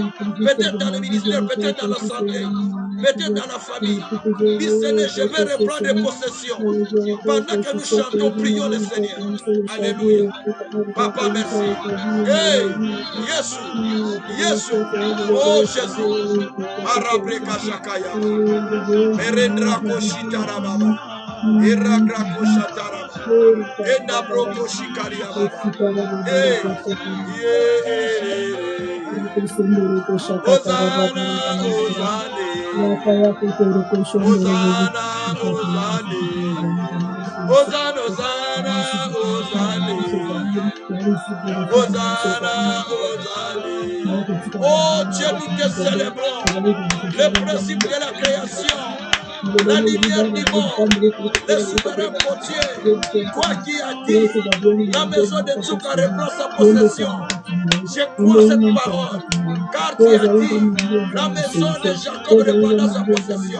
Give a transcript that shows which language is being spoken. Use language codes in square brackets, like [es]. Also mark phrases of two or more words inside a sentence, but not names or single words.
[fr] Peut-être dans le ministère, peut-être dans la santé, peut-être dans la famille. Mais Seigneur, je vais reprendre les possessions. Pendant que nous chantons, prions le Seigneur. Alléluia. Papa, merci. Hey, Jésus, Jésus, oh Jésus. Arabreka Shakaya. Merendra Koshitarababa. Iragra Koshataraba. Endabroko Shikariaba. Hey, Hosanna, Hosanna, Hosanna, Hosanna, Hosanna, Hosanna. Hosanna, oh Dieu, nous te célébrons. Le principe de la création, la lumière du monde, le souverain potier, toi qui as dit, la maison de Tchouka reprend sa possession. Je crois cette parole, car tu as dit, la maison de Jacob reprendra sa possession.